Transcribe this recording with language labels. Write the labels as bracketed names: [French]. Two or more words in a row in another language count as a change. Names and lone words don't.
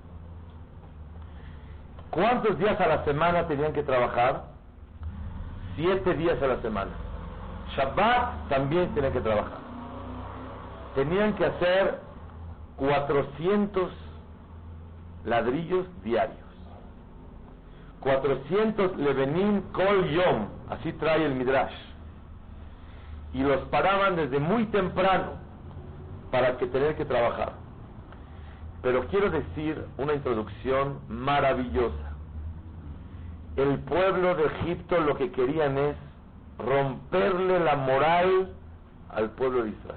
[Spanish] ¿Cuántos días a la semana tenían que trabajar? 7 días a la semana. Shabbat también tenían que trabajar. Tenían que hacer 400 ladrillos diarios. [Hebrew] 400 לבנים כל יום, [Spanish] así trae el Midrash. Y los paraban desde muy temprano para que tener que trabajar. Pero quiero decir una introducción maravillosa. El pueblo de Egipto lo que querían es romperle la moral al pueblo de Israel.